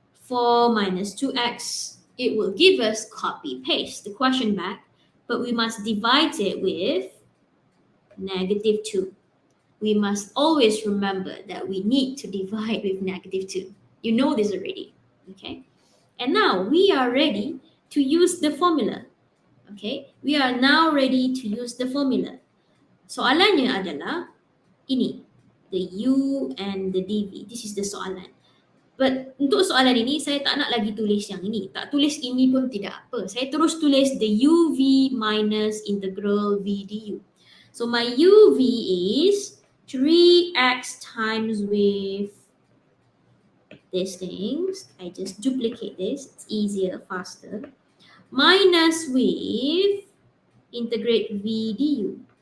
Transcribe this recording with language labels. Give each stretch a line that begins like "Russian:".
English: 4 minus 2x, it will give us copy-paste the question back, but we must divide it with -2. We must always remember that we need to divide with -2. You know this already, okay? And now we are ready to use the formula, okay? We are now ready to use the formula.
Malay: Soalannya adalah ini,
English: the u and the dv. This is the
Malay: soalan.
English: But
Malay: untuk soalan ini, saya tak nak lagi tulis yang ini. Tak tulis ini pun tidak apa. Saya terus tulis
English: the uv minus integral v du. So my uv is 3x times with these things. I just duplicate this. It's easier, faster. Minus with integrate v du.